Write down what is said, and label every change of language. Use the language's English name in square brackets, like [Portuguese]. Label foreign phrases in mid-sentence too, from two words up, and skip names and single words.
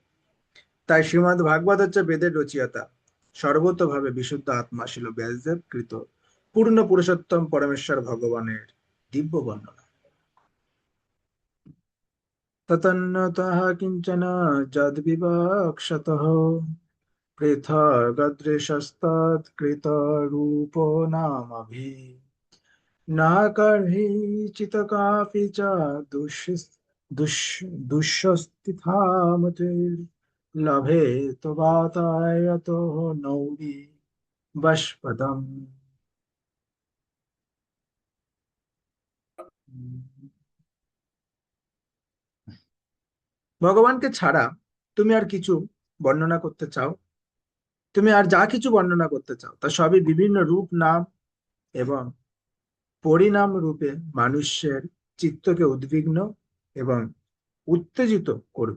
[Bangla] তাই শ্রীমদ্ ভাগবত হচ্ছে বেদের রচয়িতা, সর্বতোভাবে বিশুদ্ধ আত্মা ছিল ব্যাসদেব কৃত পূর্ণ পুরুষোত্তম পরমেশ্বর ভগবানের দিব্য বর্ণনা। [Sanskrit] ততন্নতঃ কিঞ্চন যদ্বিবক্ষতঃ পৃথগদৃশস্তৎকৃতরূপো নামভিः न कर्हिचित् कापि च दुःस्थितामतिर्लभेत वातायतो नौरि बष्पदम्। [Bangla] ভগবানকে ছাড়া তুমি আর কিছু বর্ণনা করতে চাও, তুমি আর যা কিছু বর্ণনা করতে চাও তা সবই বিভিন্ন রূপ, নাম এবং পরিণাম রূপে মানুষের চিত্তকে উদ্বিগ্ন এবং উত্তেজিত করবে।